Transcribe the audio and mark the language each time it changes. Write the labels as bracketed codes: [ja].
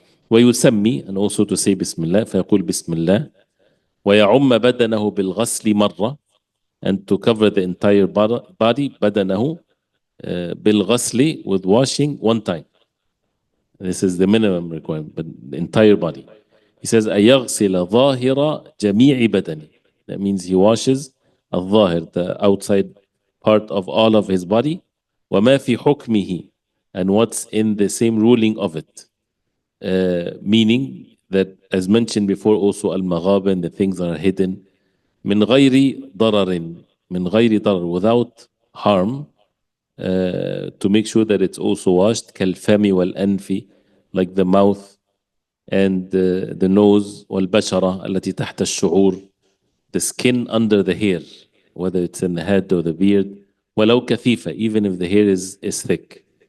[ar] ويسمي, [en] and also to say Bismillah, [ar] فيقول بسم الله ويعم بدنه بالغسل مرة, [en] and to cover the entire body, [ar] بدنه, بالغسل, [en] with washing one time. This is the minimum requirement, but the entire body. He says [ar] أيغسل ظاهر جميع بدنه. [en] That means he washes الظاهر, the outside part of all of his body, [ar] وما في حكمه, [en] and what's in the same ruling of it. Meaning that, as mentioned before, also al-maghaben, the things that are hidden, [ar] من غير ضرر, من غير ضرر, [en] without harm, to make sure that it's also washed, [ar] كالفم والأنف, [en] like the mouth and the nose, [ar] والبشرة التي تحت الشعور, [en] the skin under the hair, whether it's in the head or the beard, [ar] ولو كثيفة, [en] even if the hair is thick.